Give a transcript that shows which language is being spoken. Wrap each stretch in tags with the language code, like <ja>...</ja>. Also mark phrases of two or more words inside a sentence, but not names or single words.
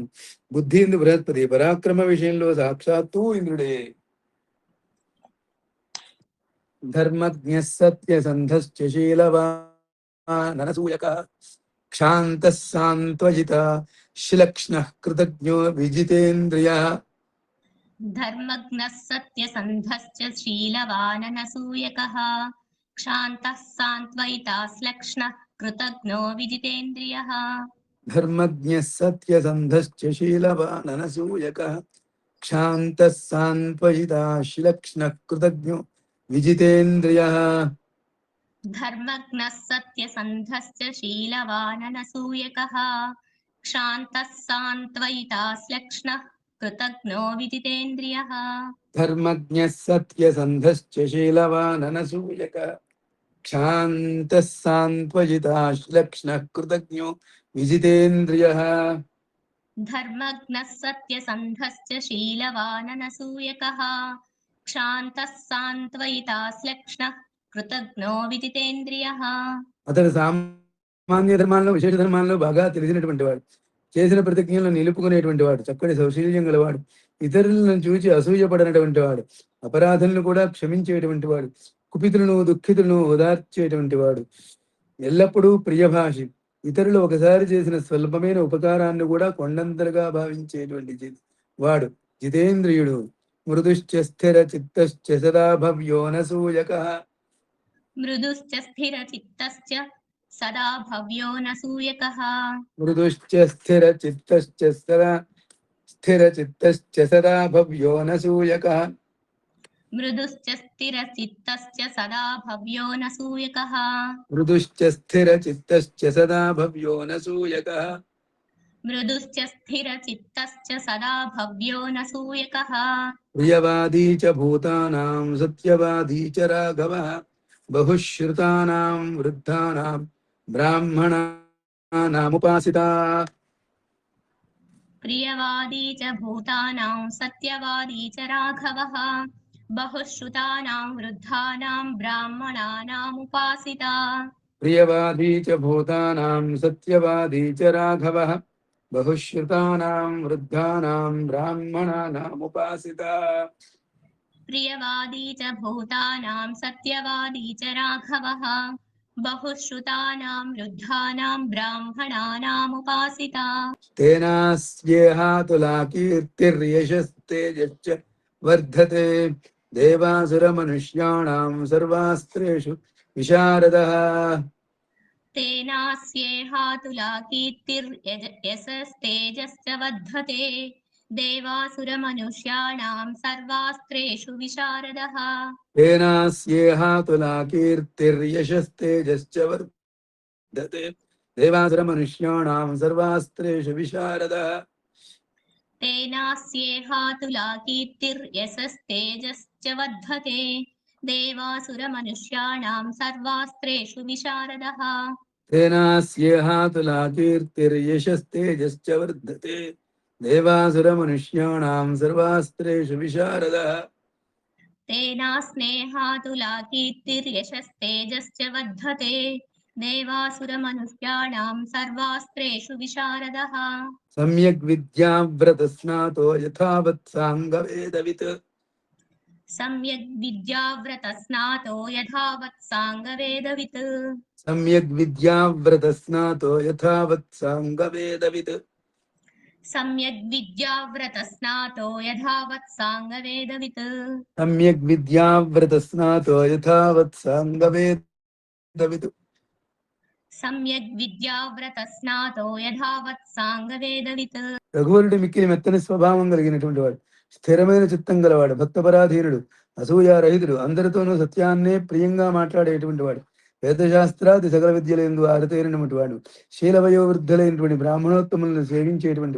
<te>బుద్ధి ఇందు బృహస్పతి, పరాక్రమ విషయంలో సాక్షాత్తు ఇంద్రుడే.</te> <sa>ధర్మజ్ఞ సత్య సంధశ్చ శీలవానసూయక క్షాంత సాంత్వజిత శిలక్ష్ణ కృతజ్ఞో విజితేంద్రియ. धर्मज्ञः सत्यसन्धश्च शीलवाननसूयकः क्षान्तः सान्त्वयिता श्लक्ष्णः कृतघ्नो विजितेन्द्रियः. ధర్మజ్ఞ సత్య సంధశ్చ శీలవానసూయక క్షాంత సాంత్వజిత శిలక్ష్ణ కృతజ్ఞో విజితేంద్రియ. धर्मज्ञः सत्यसन्धश्च शीलवाननसूयकः क्षान्तः सान्त्वयिता श्लक्ष्णः कृतघ्नो विजितेन्द्रियः. ధర్మజ్ఞ సత్య సంధశ్చ శీలవానసూయక క్షాంత సాంత్వజిత శ్లక్ష్ణ కృతజ్ఞో విజితేంద్రియ. धर्मज्ञः सत्यसन्धश्च शीलवाननसूयकः क्षान्तः सान्त्वयिता श्लक्ष्णः कृतघ्नो विदितेन्द्रियः</sa> <te>అతడు సామాన్య ధర్మాల్లో విశేష ధర్మాల్లో బాగా తెలిసినటువంటి వాడు, చేసిన ప్రతిజ్ఞలను నిలుపుకునేటువంటి వాడు, చక్కటి సౌశీల్యం గలవాడు, ఇతరులను చూచి అసూయపడినటువంటి వాడు, అపరాధులను కూడా క్షమించేటువంటి వాడు, కుపితులను దుఃఖితులను ఓదార్చేటువంటి వాడు, ఎల్లప్పుడూ ప్రియభాషి, ఇతరులు ఒకసారి చేసిన స్వల్పమైన ఉపకారాన్ని కూడా కొండంతలుగా భావించేటువంటి వాడు, జితేంద్రియుడు,</te> <sa>మృదుశ్చ స్థిర చిత్తశ్చ సదా భవ్యోనసూయక. मृदुश्च स्थिरचित्तश्च सदा भव्यो न सूयकः మృదుశ్చ స్థిర చిత్తశ్చ సదా భవ్యో నసూయక. मृदुश्च स्थिरचित्तश्च सदा भव्यो न सूयकः మృదుశ్చ స్థిర చిత్తశ్చ సదా భవ్యో నసూయక. मृदुश्च स्थिरचित्तश्च सदा भव्यो न सूयकः ప్రియవాదీ చ భూతానాం సత్యవాదీ చ రాఘవః బహుశ్రుతానాం వృద్ధానాం బ్రాహ్మణానాముపాసితా. प्रियवादी च भूतानां सत्यवादी च राघवः बहुश्रुतानां वृद्धानां ब्राह्मणानामुपासिता ప్రియవాదీ చ భూతానాం సత్యవాదీ చ రాఘవః బహుశ్రుతానాం వృద్ధానాం బ్రాహ్మణానాముపాసితా. प्रियवादी च भूतानां सत्यवादी च राघवः बहुश्रुतानां वृद्धानां ब्राह्मणानामुपासिता తేనాస్యేహాతులా కీర్తిర్యశస్తేజశ్చ వర్ధతే దేవాసురమనుష్యాణాం సర్వాస్త్రేషు విశారదః. तेनास्येहातुला कीर्तिर्यशस्तेजश्च वर्धते देवासुरमनुष्याणां सर्वास्त्रेषु विशारदः తేనాస్యేహాతులా కీర్తిర్యశస్తేజశ్చ వర్ధతే దేవాసురమనుష్యాణాం సర్వాస్త్రేషు విశారదః. तेनास्येहातुला कीर्तिर्यशस्तेजश्च वर्धते देवासुरमनुष्याणां सर्वास्त्रेषु विशारदः తేనాస్యేహాతులా కీర్తిర్యశస్తేజశ్చ వర్ధతే దేవాసురమనుష్యాణాం సర్వాస్త్రేషు విశారదః. तेनास्नेहातुला कीर्तिर्यशस्तेजश्च वर्धते देवासुरमनुष्याणां सर्वास्त्रेषु विशारदः సమ్యక్ విద్యావ్రతస్నాతో యథావత్ సాంగవేదవిత్. सम्यग् विद्याव्रतस्नातो यथावत् साङ्गवेदवित् సమ్యక్ విద్యావ్రతస్నాతో యథావత్ సాంగవేదవిత్. सम्यग् विद्याव्रतस्नातो यथावत् साङ्गवेदवित् సమ్యక్ విద్యావ్రతస్నాతో యథావత్ సాంగవేదవిత్. सम्यग् विद्याव्रतस्नातो यथावत् साङ्गवेदवित्</sa> <te>రఘువరుడు మిక్కిలి మెత్తని స్వభావం కలిగినటువంటి వాడు, స్థిరమైన చిత్తం గలవాడు, భక్తపరాధీనుడు, అసూయారహితుడు, అందరితోనూ సత్యాన్నే ప్రియంగా మాట్లాడేటువంటి వాడు, వేదశాస్త్రాది సకల విద్యలందు ఆరితేరినటువంటి వాడు, శీలవయోవృద్ధులైనటువంటి బ్రాహ్మణోత్తములను సేవించేటువంటి</te>